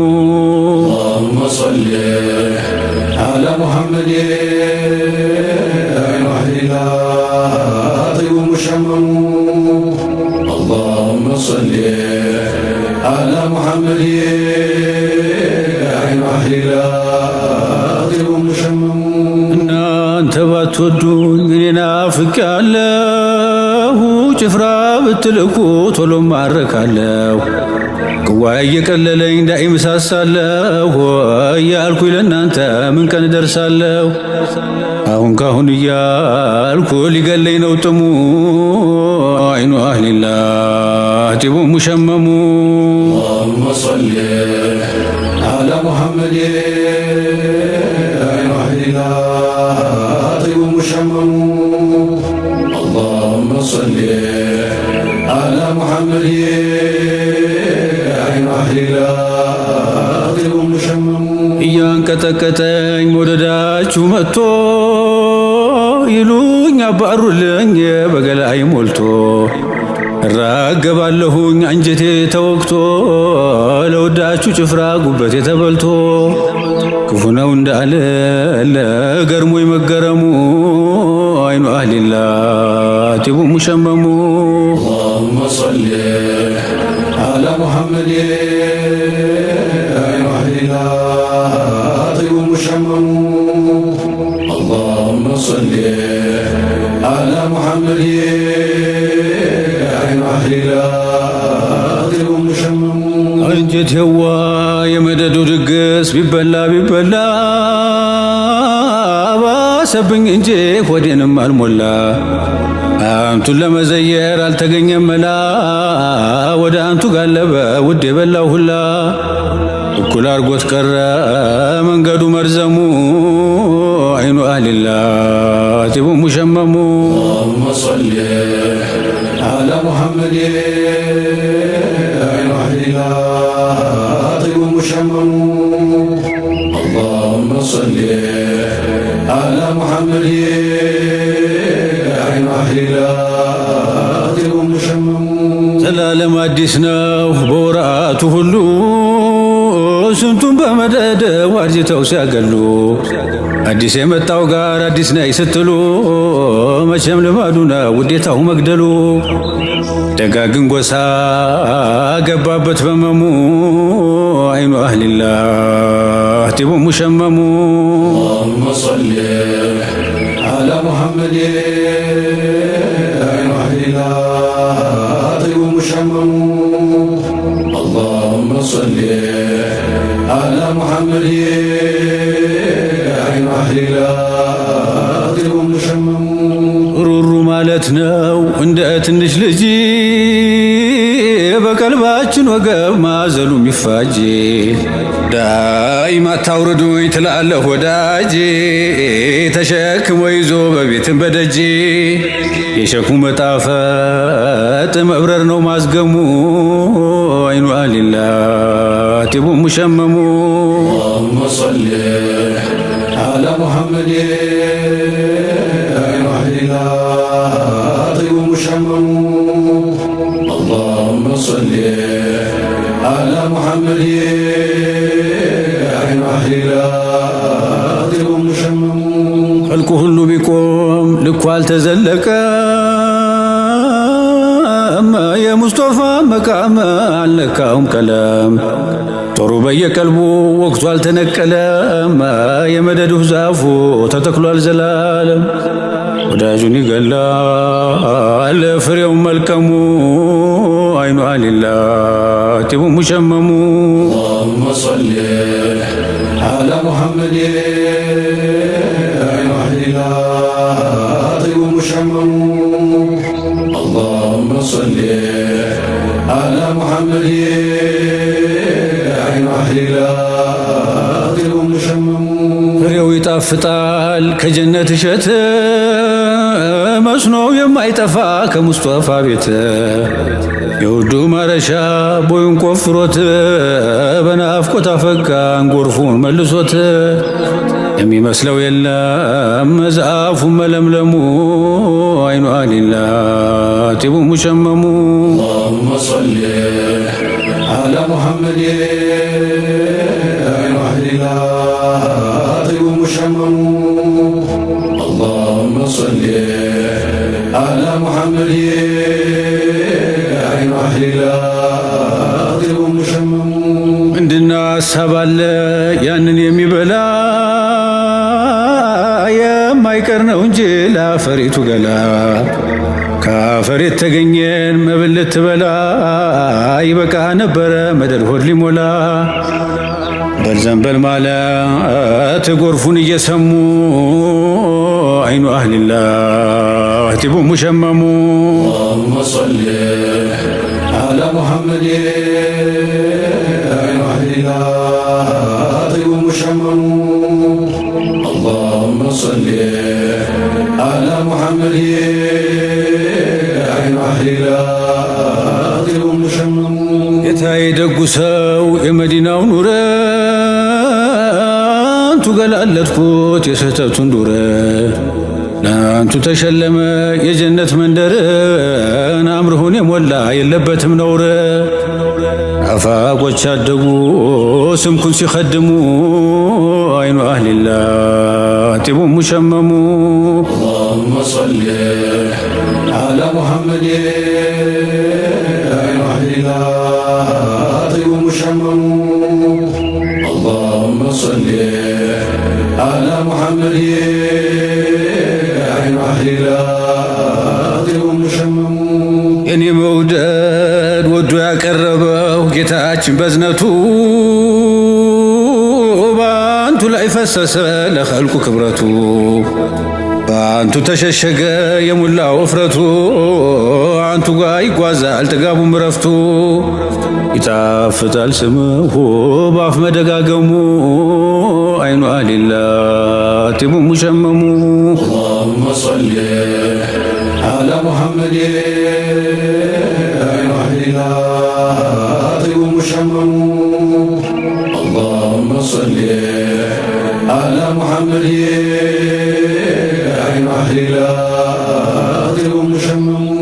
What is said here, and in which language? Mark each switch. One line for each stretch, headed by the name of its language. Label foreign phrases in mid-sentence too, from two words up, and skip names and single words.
Arabic: اللهم صل على محمد عين أهلنا طيب مشمم اللهم صل على محمد عين أهلنا طيب مشمم
Amharic: እናንተ ባትወዱኝ እኔ ናፍቄያለሁ ጭፍራ ብትልኩ ቶሎ ማረካለሁ ቅዋይ እየቀለለኝ ዳኢም ሳሳለሁ እያልኩኝ ለእናንተ ምን ቀን እደርሳለሁ አሁን ካሁን እያልኩ ሊገለኝ ነው ጥሙ
Arabic: عين أهل الله طيب مشمم اللهم صل على محمد عين أهلنا طيب مشمم اللهم صل على محمد عين أهلنا طيب مشمم
Amharic: እያንቀጠቀጠኝ መውደዳችሁ መጥቶ ይሉኝ አባሩልኝ በገላይ ሞልቶ እራገባለሁኝ አንጀቴ ተወግቶ ለወዳችሁ ጭፍራ ጉበቴ ተበልቶ ክፉ ነው እንዳለ ለገርሞኝ መገረሙ
Arabic: عين أهل الله طيب مشمم اللهم صل على محمد عين أهلنا طيب مشمم اللهم صل على محمد عين أهلنا طيب مشمم
Amharic: አንጀት የዋ የመደዱ ድግስ ቢበላ ቢበላ ባሰብኝ እንጂ ሆዴንም አልሞላ አንቱን ለመዘየር አልተገኘም መላ ወደ አንቱ ጋለበ ውድ የበላው ሁላ እኩል አርጎት ቀረ መንገዱ መርዘሙ
Arabic: عين أهل الله طيب مشمم اللهم صل على محمد عين أهلنا طيب مشمم اللهم صل على محمد عين أهلنا طيب مشمم
Amharic: ዘላለም አዲስ ነው በወራቱ ሁሉ ስንቱን በመደደ ዋርጅተው ሲያገሉ አዲስ የመጣው ጋር አዲስ ነይ ስትሉ መቼም ልማዱ ነው ውዴታው መግደሉ ደጋግን ጎሳ ገባበት በመሙ
Arabic: عين أهل الله طيب مشمم اللهم صل على محمد عين أهلنا طيب مشمم اللهم صل على محمد عين أهلنا طيب مشمم
Amharic: ሩሩ ማለት ነው እንደ ትንሽ ልጅ በቀልባችን ወገብ ማዘሉ ሚፋጅ ዳኢማ ታውርዱኝ ትላለህ ወዳጅ ተሸክሞ ይዞ በቤትን በደጅ የሸኩ መጣፈጥ መብረር ነው ማዝገሙ
Arabic: عين أهل الله طيب مشمم اللهم صل على محمد عين أهلنا طيب مشمم اللهم صل على محمد عين أهلنا طيب مشمم
Amharic: خلق ሁሉ ቢቆም ልኩ አልተዘለቀም የሙስጠፋ መቃም አልነካውም ቀለም ጦሩ በየቀልቡ ወቅቱ አልተነቀለም የመደዱ ዛፉ ተተክሏል ዘላለም ወዳጁን ይገላል ፍሬው መልከሙ
Arabic: عين أهل الله طيب مشمم اللهم صل على محمد عين أهلنا طيب مشمم اللهم صل على محمد عين أهلنا طيب مشمم
Amharic: ፍሬው ይጣፍጣል ከጀነት እሸት መስኖ የማይጠፋ ከሙስጠፋ ቤት የውዱ ማረሻ ቦዩን ቆፍሮት በናፍቆት አፈጋን ጎርፉን መልሶት የሚመስለው የለም ዛፉ መለምለሙ
Arabic: عين أهل الله طيب مشمم اللهم صل على محمد عين أهل الله طيب مشمم اللهم صل على محمد عين أهل الله طيب مشمم
Amharic: እንድና ሐሳብ አለ ያንን የሚበላ የማይቀር ነው እንጂ ለአፈሪቱ ገላ ከአፈር የተገኘን መብል ልትበላ ይበቃ ነበረ መደድ ሆድ ሊሞላ በልዘንበል ማለት ጎርፉን እየሰሙ
Arabic: عين أهل الله طيب مشمم اللهم صل على محمد عين أهل الله طيب مشمم اللهم صل على محمد عين أهل الله طيب مشمم
Amharic: ጌታዬ ደጉ ሰው የመዲናው ኑረ አንቱ ገላለጥኩት የስህተቱን ዱረ ለአንቱ ተሸለመ የጀነት መንደርን አምርሁን የሞላ የለበትም ነውረ አፋቆች አደጉ ስምኩን ሲኸድሙ
Arabic: عين أهل الله طيب مشمم اللهم صل على محمد عين أهل الله طيب مشمم اللهم صل على محمد عين أهل الله طيب مشمم
Amharic: የኔ መውደድ ወዶ ያቀረበው ጌታችን በዝነቱ በአንቱ ላይ ፈሰሰ ለኸልቁ ክብረቱ በአንቱ ተሸሸገ የሙላው እፍረቱ አንቱ ጋር ይጓዛል ጥጋቡም ረፍቱ ይጣፍጣል ስምሁ ባፍ መደጋገሙ
Arabic: عين أهل الله طيب مشمم اللهم صل على محمد عين أهل الله طيب مشمم اللهم صل على محمد عين أهل الله طيب مشمم